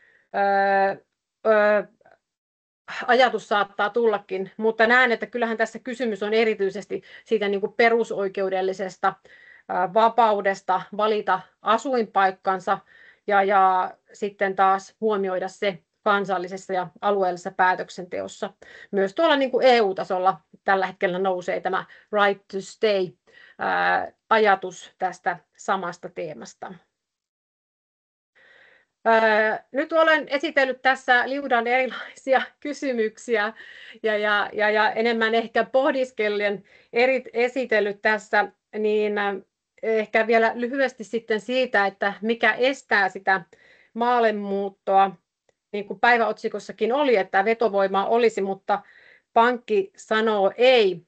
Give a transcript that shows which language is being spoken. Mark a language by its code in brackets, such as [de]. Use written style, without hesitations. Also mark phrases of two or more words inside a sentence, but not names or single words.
[fi] ajatus saattaa tullakin, mutta näen, että kyllähän tässä kysymys on erityisesti siitä niin kuin perusoikeudellisesta vapaudesta valita asuinpaikkansa ja sitten taas huomioida se kansallisessa ja alueellisessa päätöksenteossa. Myös tuolla niin kuin EU-tasolla tällä hetkellä nousee tämä [en] right to stay [fi] ajatus tästä samasta teemasta. Nyt olen esitellyt tässä liudan erilaisia kysymyksiä ja enemmän ehkä pohdiskellen esitellyt tässä, niin ehkä vielä lyhyesti sitten siitä, että mikä estää sitä maallemuuttoa, niin kuin päiväotsikossakin oli, että vetovoimaa olisi, mutta pankki sanoo ei.